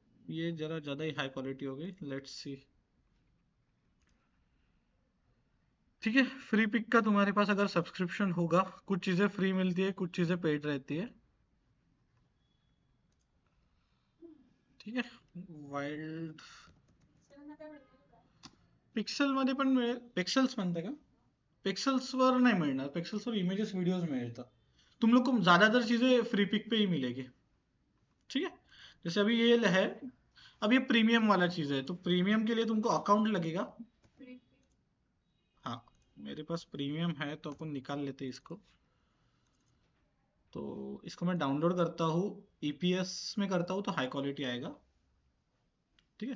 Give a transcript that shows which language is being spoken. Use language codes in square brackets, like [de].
[hi] ये जरा ज्यादा ही हाई क्वालिटी हो गई, लेट्स सी, ठीक है। फ्री पिक का तुम्हारे पास अगर सब्सक्रिप्शन होगा, कुछ चीजें फ्री मिलती है, कुछ चीजें पेड रहती है, ठीक है। [mr] वाइल्ड पिक्सल मध्ये पण मिळेल, पिक्सेल्स म्हणता का? [hi] पिक्सेल्सवर नहीं मिलना, पिक्सेल्स और इमेजेस वीडियोस में मिलता। तुम लोग को ज़्यादातर चीज़ें फ्री पिक पे ही मिलेगी, ठीक है। जैसे अभी ये है, अब ये प्रीमियम वाला चीज़ है, तो प्रीमियम के लिए तुमको अकाउंट लगेगा। हाँ, मेरे पास प्रीमियम है तो अपन निकाल लेते हैं इसको। तो इसको मैं डाउनलोड करता हूँ, ईपीएस में करता हूँ तो हाई क्वालिटी आएगा, ठीक है।